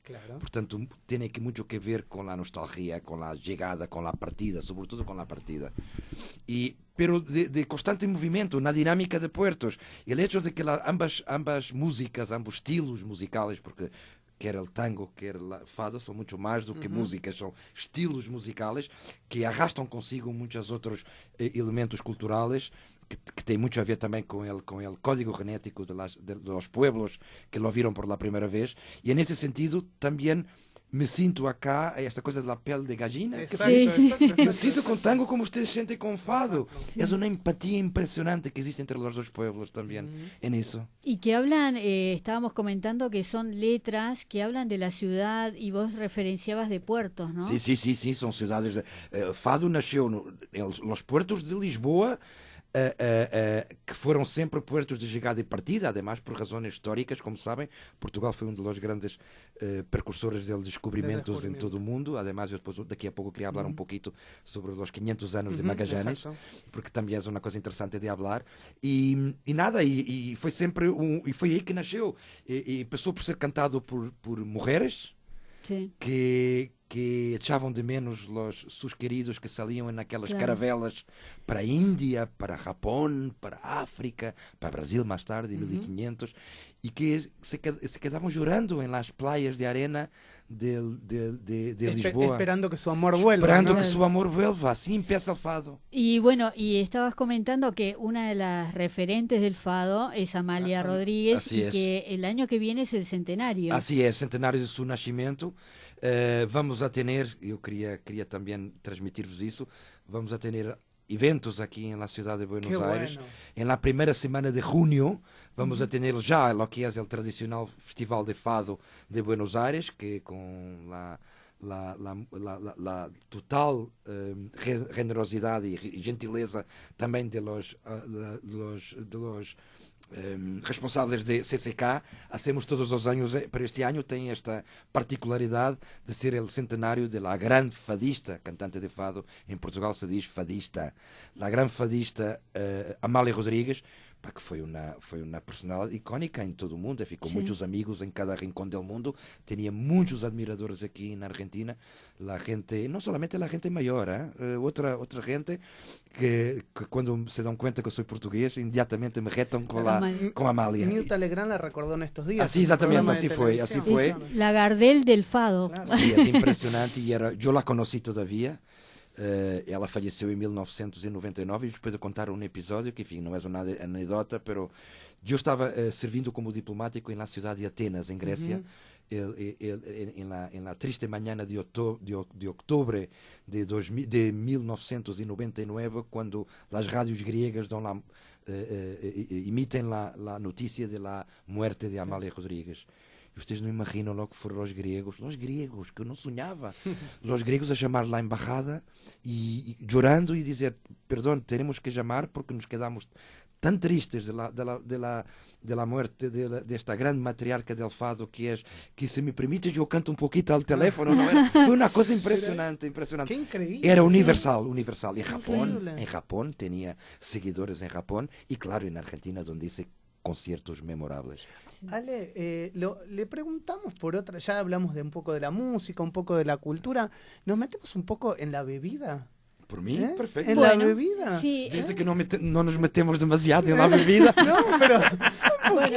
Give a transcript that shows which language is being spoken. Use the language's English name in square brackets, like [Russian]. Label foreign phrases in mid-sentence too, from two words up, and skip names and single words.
[Spanish] Claro. portanto, tiene que mucho que ver con la nostalgia, con la llegada, con la partida, sobre todo con la partida. Pero de constante movimiento, una dinámica de puertos. El hecho de que ambas músicas, ambos estilos musicales, porque quer el tango, [Portuguese] quer el fado, são muito mais do que músicas, são estilos musicales que arrastam consigo muitos outros elementos culturais que tem muito a ver também com [Spanish] el código genético de los pueblos [Portuguese] que lo viram [Spanish] por la [Portuguese] primeira vez. E nesse sentido também me sinto acá, esta coisa da pele de gallina. [Spanish] Exacto, Sí, exacto, exacto. [Portuguese] Me sinto [Spanish] con tango como ustedes sienten con fado. Sí. Es una empatía impresionante que existe entre los dos pueblos también en eso. Y que hablan, estábamos comentando que son letras que hablan de la ciudad y vos referenciabas de puertos, ¿no? Sí, son ciudades. Fado nació en los puertos de Lisboa, que [Portuguese] foram sempre [Spanish] puertos de [Portuguese] chegada e partida, [Spanish] además por [Portuguese] razões históricas, como sabem. Portugal foi dos grandes precursores de descobrimentos em todo o mundo. Además, eu depois, daqui a pouco, queria falar um pouquinho sobre os 500 anos de Magallanes, porque também é uma coisa interessante de falar. E foi sempre e foi aí que nasceu. E passou por ser cantado por mulheres. [Spanish] Sí. Que echavam de menos sus queridos que salían en [Portuguese] aquelas caravelas [Spanish] para Índia, para Japón, para África, para Brasil más tarde, en 1500, y que se quedaban llorando en las playas de arena de Lisboa. Esperando que su amor vuelva. Esperando ¿no? que su amor vuelva. Así empieza el fado. Y bueno, y estabas comentando que una de las referentes del fado es Amalia Rodríguez. Así y es. que el año que viene es el centenario. Así es, centenário de su nacimiento. Vamos a tener, [Portuguese] eu queria também transmitir-vos isso, [Spanish] vamos a tener eventos aquí en la ciudad de Buenos Aires. Bueno. En la primera semana de junio vamos a tener ya lo que es el tradicional Festival de Fado de Buenos Aires, que con la total generosidad y gentileza también de los [Portuguese] responsáveis de CCK, hacemos todos os anos, para este ano tem esta particularidade de ser o centenário da grande fadista, cantante de fado, em Portugal se diz fadista, a grande fadista Amália Rodrigues, que foi uma personalidade icónica em todo o mundo, ficou muitos amigos em cada rincão do mundo, tinha muitos admiradores aqui na Argentina, a gente, não somente a gente maior, outra gente que quando se dão conta que eu sou português, imediatamente me retam com a Amália. [Spanish] Mirta Legrand la recordó en estos días. Así exatamente, así fue. Es la Gardel del fado. Claro. Sí, es impresionante y yo la conocí todavía. [Portuguese] Ela faleceu em 1999 e depois de contar um episódio que, enfim, não é uma anedota, pero eu estava servindo como diplomático na cidade de Atenas, em Grécia, na triste manhã de outubro de 1999, quando as rádios griegas emitem a notícia da morte de Amália Rodrigues. Ustedes não imaginam [Spanish] lo que [Portuguese] foram os gregos, que eu não sonhava, os gregos a chamar lá a embajada e chorando e dizer, perdão, teremos que chamar porque [Spanish] nos quedamos [Portuguese] tão tristes [Spanish] de la muerte [Portuguese] desta grande matriarca [Spanish] del fado [Portuguese] que se me permite eu canto um pouquinho ao teléfono, foi uma coisa impressionante. [Spanish] Qué increíble. Era universal. [Portuguese] E em Japão tinha seguidores em Japão e claro, em Argentina, onde [Spanish] hice conciertos memorables. Ale, le preguntamos por otra, ya hablamos de un poco de la música, un poco de la cultura, ¿nos metemos un poco en la bebida? Por mí, perfecto. ¿En la bebida? Sí, Desde que no nos metemos demasiado en la bebida. No, pero un poquito,